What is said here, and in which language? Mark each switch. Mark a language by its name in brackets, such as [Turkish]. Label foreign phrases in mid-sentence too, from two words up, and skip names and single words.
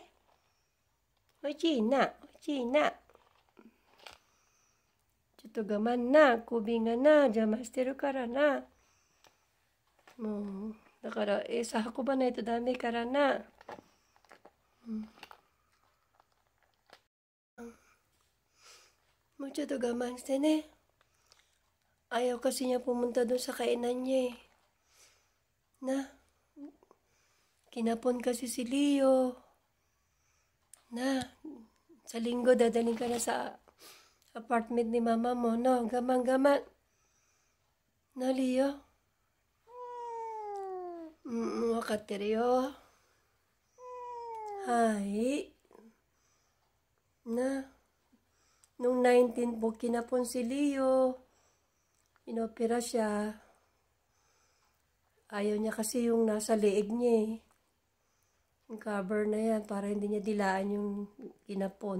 [Japanese] おいしいな、おいしいな。ちょっと我慢な、首がな、邪魔してるからな。もう、だから餌運ばないとダメからな。もうちょっと我慢してね。 [Filipino] Ayaw kasi niya pumunta doon sa kainan niya eh. Na, kinapon kasi si Leo. Na, sa linggo dadaling ka na sa apartment ni mama mo, no? Gaman-gaman. Na, Leo? [Japanese] 分かってるよ. Hai. [Filipino] Na, nung 19 po kinapon si Leo. Inopera siya. Ayaw niya kasi yung nasa leeg niya eh. Yung cover na yan para hindi niya dilaan yung kinapon.